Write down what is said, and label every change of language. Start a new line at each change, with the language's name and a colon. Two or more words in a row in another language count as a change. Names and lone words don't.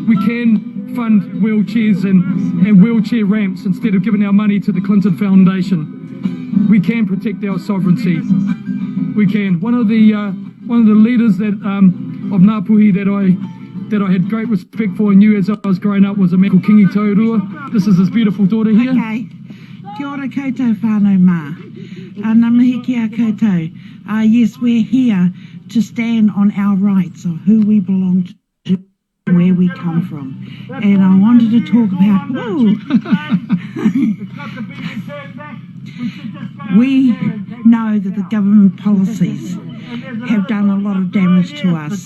English: We can fund wheelchairs and wheelchair ramps instead of giving our money to the Clinton Foundation. We can protect our sovereignty. We can. One of the leaders that of Ngāpuhi that I had great respect for and knew as I was growing up was a man called Kingi Taurua. This is his beautiful daughter here. Okay.
Māori: Kia ora koutou whānau mā. Ngā mihi kia koutou.
English: Yes, we're here to stand on our rights of who we belong to, where we come from. And I wanted to talk about... We know that the government policies have done a lot of damage to us.